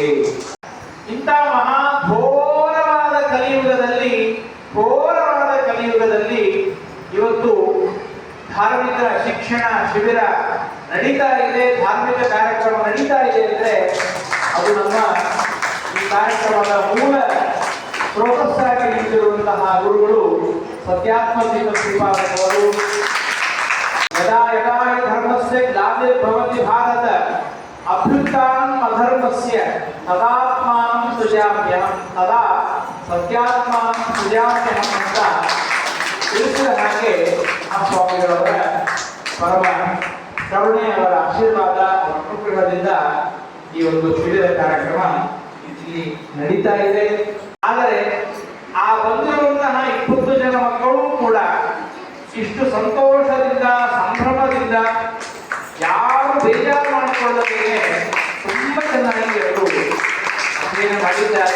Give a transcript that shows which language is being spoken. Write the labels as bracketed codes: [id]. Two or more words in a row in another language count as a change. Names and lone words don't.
[kn] ಇಂಥ ಮಹಾ ಘೋರವಾದ ಕಲಿಯುಗದಲ್ಲಿ ಇವತ್ತು ಧಾರ್ಮಿಕ ಶಿಕ್ಷಣ ಶಿಬಿರ ನಡೀತಾ ಇದೆ, ಧಾರ್ಮಿಕ ಕಾರ್ಯಕ್ರಮ ನಡೀತಾ ಇದೆ ಅಂದ್ರೆ ಅದು ನಮ್ಮ ಈ ಕಾರ್ಯಕ್ರಮದ ಮೂಲ ಸ್ರೋತಸ್ ಆಗಿ ನಿಂತಿರುವಂತಹ ಗುರುಗಳು ಸತ್ಯಾತ್ಮ ಶ್ರೀಪಾದವರು. [sa] ಯದಾ ಯದಾ ಹಿ ಧರ್ಮಸ್ಯ ಗ್ಲಾನಿರ್ಭವತಿ ಭಾರತ ಅಭ್ಯುತ್ಥಾನಂ ಅಧರ್ಮಸ್ಯ ತದಾತ್ಮಾನಂ ಸೃಜಾಮ್ಯಹಂ ತದಾ ಸತ್ಯಾತ್ಮಾನಂ ಸೃಜಾಮ್ಯಹಂ [kn] ಅಂತ ತಿಳಿಸಿದ ಹಾಗೆ ಆ ಸ್ವಾಮಿಗಳವರ ಪರಮ ಕರುಣೆ, ಅವರ ಆಶೀರ್ವಾದ, ಅವರ ಅನುಗ್ರಹದಿಂದ ಈ ಒಂದು ಶಿಬಿರ ಕಾರ್ಯಕ್ರಮ ಇಲ್ಲಿ ನಡೀತಾ ಇದೆ. ಆದರೆ ಆ ಬಂದಿರುವಂತಹ 20 ಜನ ಮಕ್ಕಳು ಕೂಡ ಇಷ್ಟು ಸಂತೋಷದಿಂದ, ಸಂಭ್ರಮದಿಂದ, ಯಾರು ಬೇಜಾರು ಮಾಡಿಕೊಳ್ಳದೆ ತುಂಬಾ ಚೆನ್ನಾಗಿ ಅವರು ಅಧ್ಯಯನ ಮಾಡಿದ್ದಾರೆ.